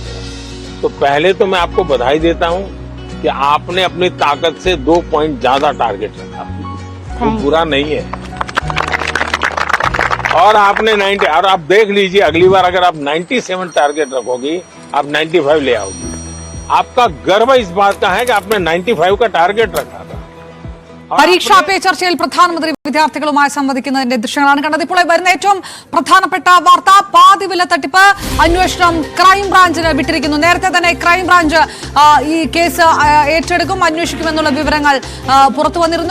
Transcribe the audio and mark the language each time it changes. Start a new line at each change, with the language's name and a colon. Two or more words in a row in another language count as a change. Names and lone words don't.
Hindi: तो पहले तो मैं आपको बधाई देता हूं कि आपने अपनी ताकत से 2 पॉइंट ज्यादा टारगेट रखा, वो बुरा नहीं है। और आपने 90, और आप देख लीजिए अगली बार अगर आप 97 टारगेट रखोगी, आप 95 ले आओगी। आपका गर्व इस बात का है कि आपने 95 का टारगेट रखा था।
Malayalam: പരീക്ഷാ പേ ചർച്ചയിൽ പ്രധാനമന്ത്രി വിദ്യാർത്ഥികളുമായി സംവദിക്കുന്നതിന്റെ ദൃശ്യങ്ങളാണ് കണ്ടത്. ഇപ്പോൾ വരുന്ന ഏറ്റവും പ്രധാനപ്പെട്ട വാർത്ത, പാതിവില തട്ടിപ്പ് അന്വേഷണം ക്രൈംബ്രാഞ്ചിന് വിട്ടിരിക്കുന്നു. നേരത്തെ തന്നെ ക്രൈംബ്രാഞ്ച് ഈ കേസ് ഏറ്റെടുക്കും, അന്വേഷിക്കുമെന്നുള്ള വിവരങ്ങൾ പുറത്തു വന്നിരുന്നു.